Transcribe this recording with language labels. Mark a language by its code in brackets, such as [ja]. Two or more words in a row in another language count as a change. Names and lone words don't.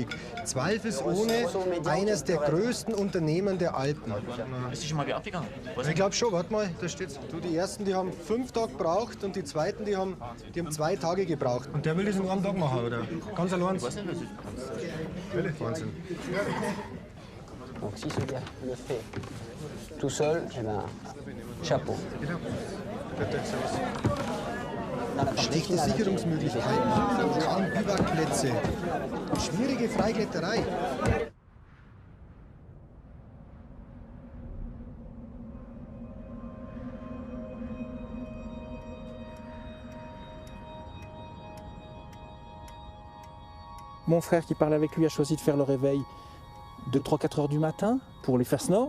[de] Zweifelsohne eines der größten Unternehmen der Alpen. Ist die schon mal wie abgegangen? Ich glaube schon, warte mal, da steht's. Du, die ersten, die haben 5 Tage gebraucht und die zweiten, die haben 2 Tage gebraucht. Und der will das in einem Tag machen, oder? Ganz allein. Ich weiß nicht, was ich kann. Wahnsinn. [fr] Donc si ce gars le fait tout seul, eh ben, chapeau. [de] Schlechte Sicherungsmöglichkeiten, kaum Biwakplätze, schwierige Freikletterei. [fr] Mon frère qui parlait avec lui a choisi de faire le réveil de 3-4 heures du matin pour les faces nord.